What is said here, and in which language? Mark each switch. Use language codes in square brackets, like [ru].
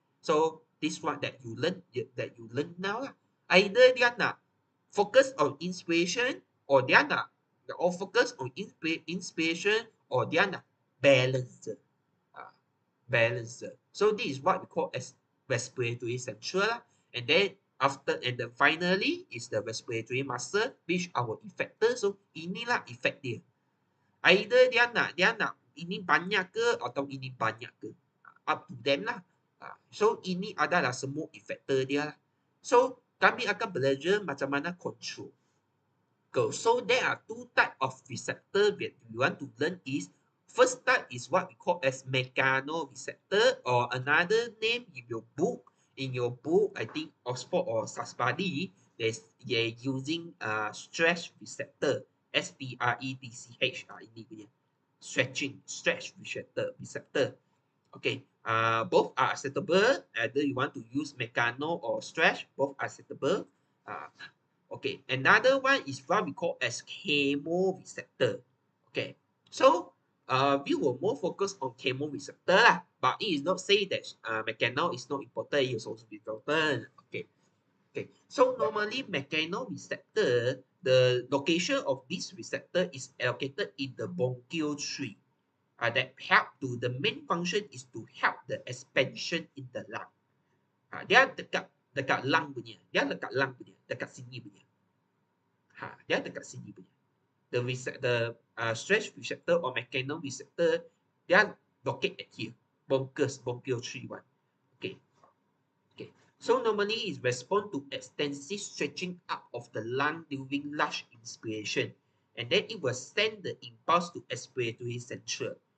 [en] So this one that you learn now lah. Either [ms] dia nak [en] focus on inspiration or dia nak focus on inspiration or dia nak balance. So this is what we call as respiratory central lah. And then finally is the respiratory muscle which our effector. [ms] So inilah effect dia. Either dia nak ini banyak ke atau ini banyak ke. [en] Up to them lah. [ms] So ini adalah semua effector dia lah. So kami akan belajar macam mana control. [en] So there are two type of receptor that we want to learn is first type is what we call as mechanoreceptor or another name in your book, I think Oxford or Sasbadi, they're using stretch receptor, STRETCH [ms] ini punya. [en] Stretch receptor. Okay, both are acceptable. Either you want to use mechano or stretch, both are acceptable. Okay, another one is what we call as chemoreceptor. Okay, so we will more focus on chemoreceptor lah, but it is not say that mechano is not important, it is also important. Okay. Okay, so normally mechanoreceptor, the location of this receptor is allocated in the bronchial tree. That help to the main function is to help the expansion in the lung. [ms] Dia dekat dekat lung punya, dekat sini punya. Dia dekat sini punya. [en] The stress receptor or mechanoreceptor, they are located here, bronchial tree one. Okay. Okay. So normally it responds to extensive stretching up of the lung during large inspiration, and then it will send the impulse to expiratory central.